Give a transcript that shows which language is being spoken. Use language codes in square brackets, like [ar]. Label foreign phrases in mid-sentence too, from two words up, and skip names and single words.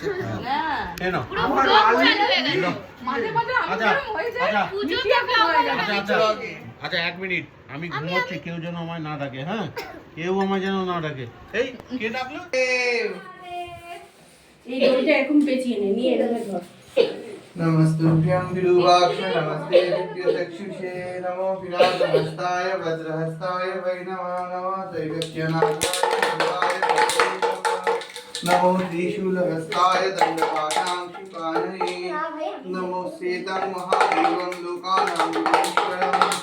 [bn] হ্যাঁ কেন আমার মাঝে মাঝে আমি হয়ে যায় পুজো তো আচ্ছা 1 মিনিট আমি ঘুমোচ্ছি, কেউ যেন আমায় না ডাকে। হ্যাঁ কেউ আমায় যেন না ডাকে। এই কে ডাকলো? এই দড়িটা এরকম পেঁচিয়ে নিয়ে এরকম ধর। [sa] नमस्तुभ्यं विरूपाक्ष नमस्ते विद्युतक्षुषे नमो विराजहस्ताय वज्रहस्ताय वै नमो नमः दैवत्यनाथाय नमो त्रिशूलहस्ताय दण्डपाशाङ्कुपाणये नमो श्वेतं महादेवं लोकानां ईश्वरं